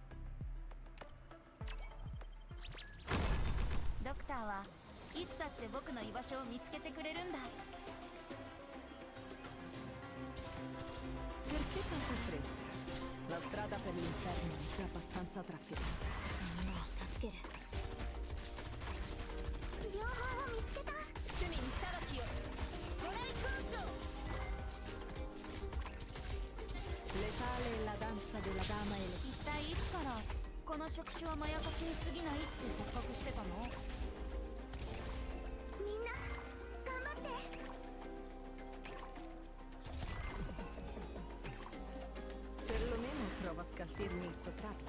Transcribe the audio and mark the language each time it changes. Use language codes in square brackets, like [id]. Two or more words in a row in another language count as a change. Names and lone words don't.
[ja] ドクターはいつだって僕の居場所を見つけてくれるんだ。 [it] Perché tanta fretta? La strada per l'inferno è già abbastanza trafficata. [ja] もう助ける。治療法を見つけた。罪に裁きを。ご来光長。 [it] Letale è la danza della dama e le... [ja] 一体いつからこの触手はまやかしに過ぎないって錯覚してたの？みんな頑張って。 [it] Perlomeno prova a scalfirmi il soprabito.